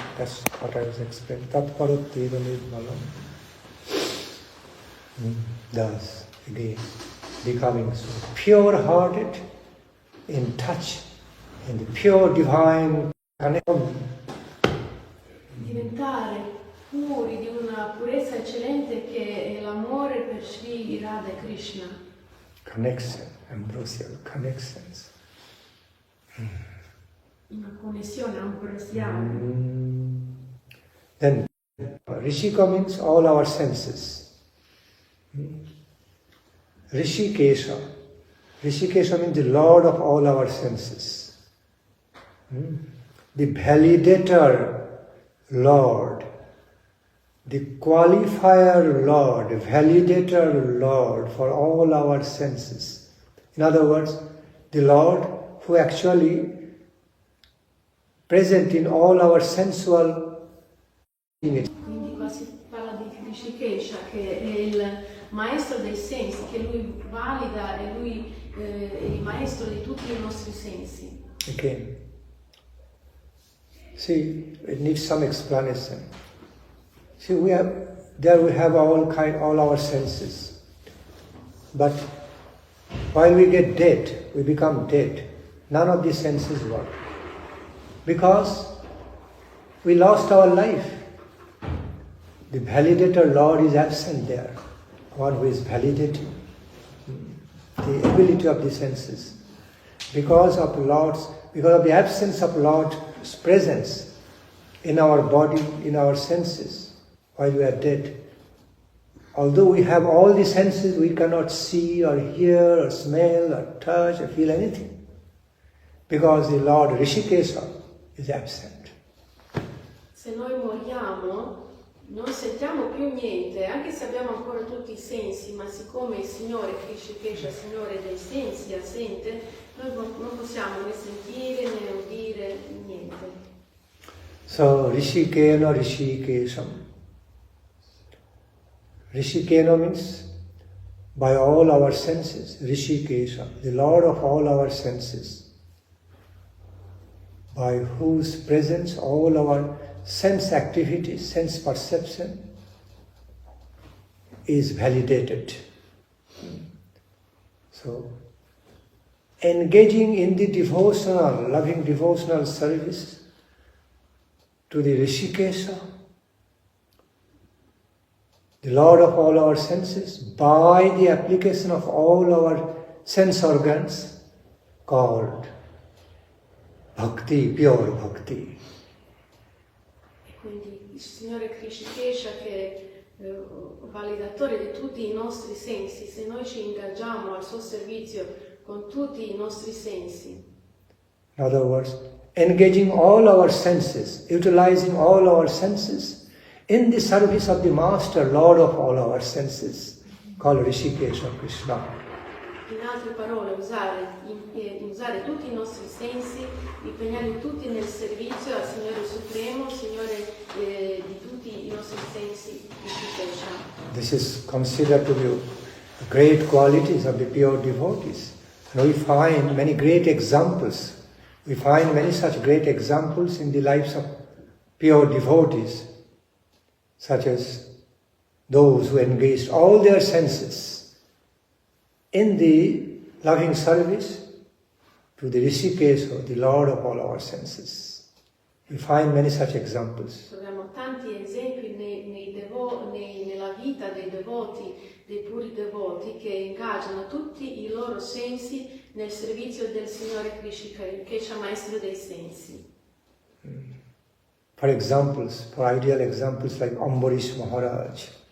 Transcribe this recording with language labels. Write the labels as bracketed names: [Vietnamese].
[English] That's what I was explaining. [Sanskrit] Tatparatena nirmalam. [English] Thus, again, becoming so pure-hearted, in touch, in the pure divine connection. [Italian] Diventare puri di una purezza eccellente che è l'amore per Sri Radha e Krishna. [English] Connection, ambrosial connections. [Italian] Una connessione ambrosiale. [English] Then Rishika means all our senses. Rishikesha. Rishikesha means the Lord of all our senses. The validator Lord. The qualifier Lord, validator Lord for all our senses. In other words, the Lord who actually present in all our sensual image. [Italian] Quindi qua si parla di Rishikesha, che è il maestro dei sensi, che lui valida e lui è il maestro di tutti i nostri sensi. [English] Again. See, it needs some explanation. See, we have all our senses. But while we get dead, we become dead. None of these senses work. Because we lost our life. The validator Lord is absent there. One who is validating the ability of the senses. Because of the absence of Lord's presence in our body, in our senses, while we are dead. Although we have all the senses, we cannot see or hear or smell or touch or feel anything. Because the Lord Rishikesha is absent. [Italian] Se noi moriamo, non sentiamo più niente, anche se abbiamo ancora tutti i sensi, ma siccome il Signore Rishikesha, Signore dei sensi, è assente, noi non possiamo né sentire né udire niente. [English] So, Rishikena Rishikesham. Rishikena means by all our senses, Rishikesha, the Lord of all our senses, by whose presence all our sense activities, sense perception is validated. So, engaging in the devotional, loving devotional service to the Rishikesha, the Lord of all our senses, by the application of all our sense organs, called Bhakti, pure Bhakti. [Italian] E quindi il Signore Rishikesha, che è validatore di tutti i nostri sensi, se noi ci ingaggiamo al suo servizio con tutti i nostri sensi. [English] In other words, engaging all our senses, utilizing all our senses in the service of the Master, Lord of all our senses, called Rishikesha Krishna. [Italian] In altre parole, usare tutti i nostri sensi, impegnarli tutti nel servizio al Signore Supremo, Signore di tutti i nostri sensi, Rishikesha. [English] This is considered to be the great qualities of the pure devotees. And we find many great examples. We find many such great examples in the lives of pure devotees, such as those who engaged all their senses in the loving service to the Rishikesha, the Lord of all our senses. We find many such examples. [Italian] Troviamo tanti esempi nella vita dei devoti, dei puri devoti, che ingaggiano tutti i loro sensi nel servizio del Signore Krishna, maestro dei sensi. [English] For examples, for ideal examples like Ambarish Maharaj.